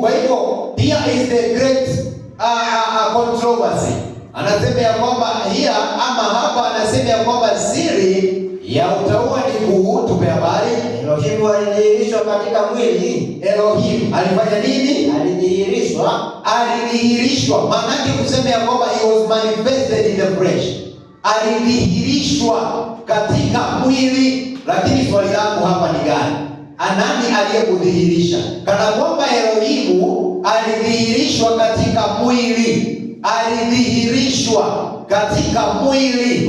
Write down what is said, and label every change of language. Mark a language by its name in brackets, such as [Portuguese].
[Swahili] Kwa hivyo [English] here is the great controversy. [Swahili] Anasema ya kwamba hapa anasema ya kwamba siri ya utaua ni kuu. Tupe habari. Elohim alidhihirishwa katika mwili. Elohim alifanya nini? Alidhihirishwa. Maana yake kusema ya kwamba [English] he was manifested in the flesh. [Swahili] Alidhihirishwa katika mwili. Lakini swali langu hapa ni gani? Nani aliyekudhihirisha? Kana kwamba Elohimu alidhihirishwa katika mwili. Alidhihirishwa katika mwili.